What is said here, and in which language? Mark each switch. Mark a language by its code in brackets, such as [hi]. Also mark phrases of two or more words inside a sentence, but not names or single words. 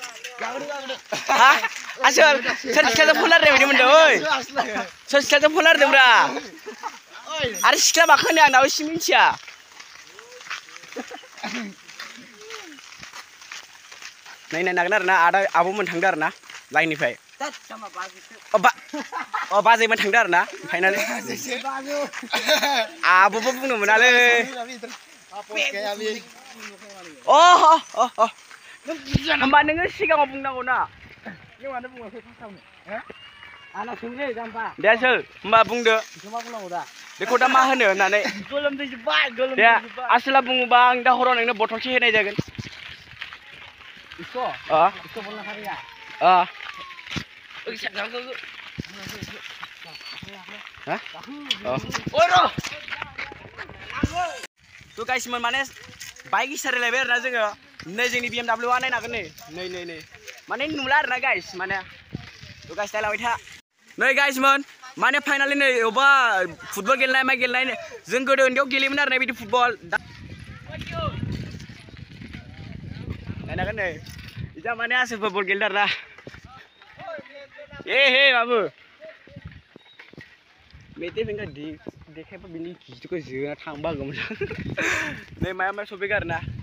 [brx] आसोल सोर सिख्लाजों फन रायलायनाय बायदि मोनदों ओइ सोर सिख्लाजों फन रायलायदोंब्रा आरो सिख्ला माखो होनो आं दाबो एसे मिथिया नायनो नागोन आरो ना आदा आब'मोन थांदों आरो ना लाइननिफ्राय तात sama bagiसो बाजैमोन थांदों आरो ना फाइनालि आब'बो बुंनो मोनालै होमबा नोङो सिगाङाव बुंनांगौ ना नों मानो बुङाखै फार्स्टआवनो आंना सोंलै जाम्बा दे सोल होमबा बुंदो बेखौ मा बुंनांगौ दा बेखौ दा मा होनो होननानै गोलोमदै जोब्बाय दे गोलोमदै जोब्बाय आसोला बुङोबा आं दा हराव नोंनो बथलसे होनाय जागोन [hi] इसको बोलना खारिया [brx] तो गाइसमोन माने बाइक इसारायलायबाय आरोना जोङो नै जोंनि BMW आ नायनो हागोन नै माने नुला आरोना गाइस माने तो गाइस नायलांबाय था नै गाइसमोन माने फाइनालि नै अबा फुटबल गेलेनाय माइ गेलेनाय जों गोदो उन्दैयाव गेलेयोमोन आरोना बिदि फुटबल नायनो हागोन नै इजा माने आसोलबो बल गेलेदों आरोना हे बाबु मेथे फिंगा देखायबा बिनि गिदिरखौ जोना थांबा हागौमोन नै माया सफैगोन आरोना